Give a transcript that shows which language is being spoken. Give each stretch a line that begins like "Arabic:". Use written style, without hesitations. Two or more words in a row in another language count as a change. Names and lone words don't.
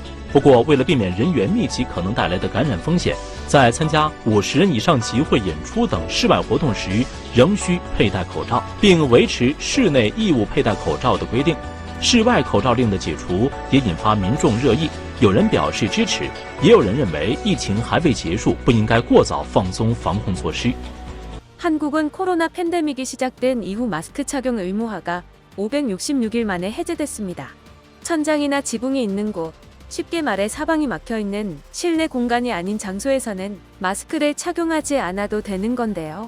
Chinese: 不过，为了避免人员密集可能带来的感染风险，在参加50人以上集会、演出等室外活动时，仍需佩戴口罩，并维持室内义务佩戴口罩的规定。室外口罩令的解除也引发民众热议，有人表示支持，也有人认为疫情还未结束，不应该过早放松防控措施。
Korean: 한국은 코로나 팬데믹이 시작된 이후 마스크 착용 의무화가 566일 만에 해제됐습니다. 천장이나 지붕이 있는 곳, 쉽게 말해 사방이 막혀있는 실내 공간이 아닌 장소에서는 마스크를 착용하지 않아도 되는 건데요.